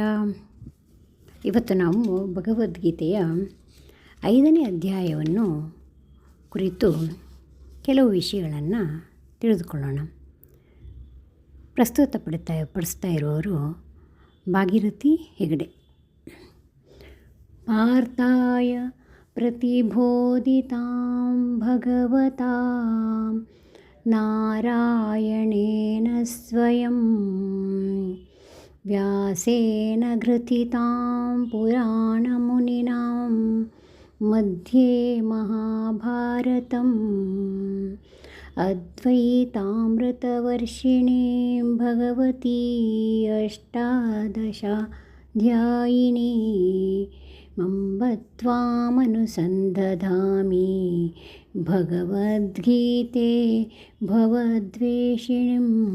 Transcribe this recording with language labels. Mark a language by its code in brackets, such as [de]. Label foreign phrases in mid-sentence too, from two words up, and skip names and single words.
[kn] ಇವತ್ತು ನಾವು ಭಗವದ್ಗೀತೆಯ 5ನೇ ಅಧ್ಯಾಯವನ್ನು ಕುರಿತು ಕೆಲವು ವಿಷಯಗಳನ್ನು ತಿಳಿದುಕೊಳ್ಳೋಣ. ಪಡಿಸ್ತಾ ಇರುವವರು ಭಾಗೀರಥಿ ಹೆಗಡೆ. [sa] ಪಾರ್ಥಾಯ ಪ್ರತಿಬೋಧಿತಾಂ ಭಗವತಾ ನಾರಾಯಣೇನ ಸ್ವಯಂ ವ್ಯಾಸೇನ ಘೃತಿತಾಂ ಪುರಾಣಮುನಿನಾಂ ಮಧ್ಯೆ ಮಹಾಭಾರತಂ ಅದ್ವೈತಾಮೃತವರ್ಷಿಣೀಂ ಭಗವತೀ ಅಷ್ಟಾದಶಾಧ್ಯಾಯಿನೀ ಮಂಬತ್ವಾಮನುಸಂದಧಾಮಿ ಭಗವದ್ಗೀತೆ ಭವದ್ವೇಷಿಣಿಂ.